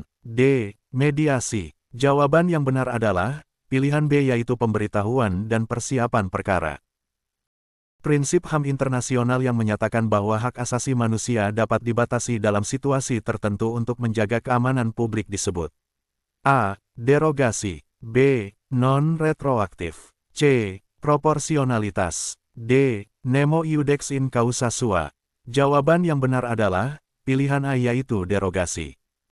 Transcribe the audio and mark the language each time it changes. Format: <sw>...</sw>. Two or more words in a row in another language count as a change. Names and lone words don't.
<id>D. Mediasi. Jawaban yang benar adalah pilihan B, yaitu pemberitahuan dan persiapan perkara. Prinsip HAM internasional yang menyatakan bahwa hak asasi manusia dapat dibatasi dalam situasi tertentu untuk menjaga keamanan publik disebut A. Derogasi. B. Non-retroaktif. C. Proporsionalitas. D.</id> <la>Nemo iudex in causa sua.</la> <id>Jawaban yang benar adalah pilihan A, yaitu derogasi.</id>